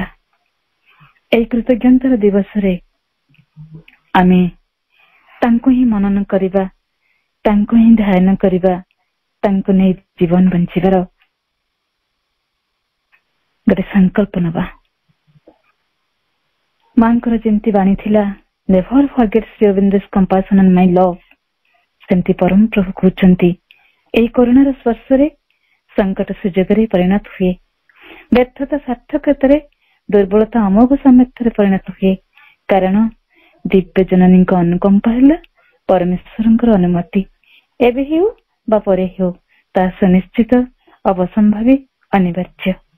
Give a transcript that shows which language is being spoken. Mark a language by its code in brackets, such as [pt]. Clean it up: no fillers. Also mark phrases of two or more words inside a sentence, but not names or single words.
[or] ଏହି କୃତଜ୍ଞତାର ଦିବସରେ ଆମେ ତାଙ୍କୁ ହିଁ ମନନ କରିବା, ତାଙ୍କୁ ହିଁ ଧ୍ୟାନ କରିବା, ତାଙ୍କୁ ନେଇ ଜୀବନ ବଞ୍ଚିବାର ଗୋଟେ ସଂକଳ୍ପ ନେବା। ମାଙ୍କର ଯେମିତି ବାଣୀ ଥିଲା, [en] Never forget ଶ୍ରୀ ଅରବିନ୍ଦ's compassion and my love, [or] ସେମିତି ପରମ ପ୍ରଭୁ କହୁଛନ୍ତି, ଏହି କରୁଣାର ସ୍ପର୍ଶରେ ସଂକଟ ସୁଯୋଗରେ ପରିଣତ ହୁଏ, ବ୍ୟର୍ଥତା ସାର୍ଥକତାରେ, ଦୁର୍ବଳତା ଅମୋଘ ସାମର୍ଥ୍ୟରେ ପରିଣତ ହୁଏ। କାରଣ ଦିବ୍ୟ ଜନନୀଙ୍କ ଅନୁକମ୍ପା ହେଲା ପରମେଶ୍ୱରଙ୍କର ଅନୁମତି, ଏବେ ହେଉ ବା ପରେ ହେଉ, ତାହା ସୁନିଶ୍ଚିତ, ଅବସମ୍ଭାବୀ, ଅନିବାର୍ଯ୍ୟ।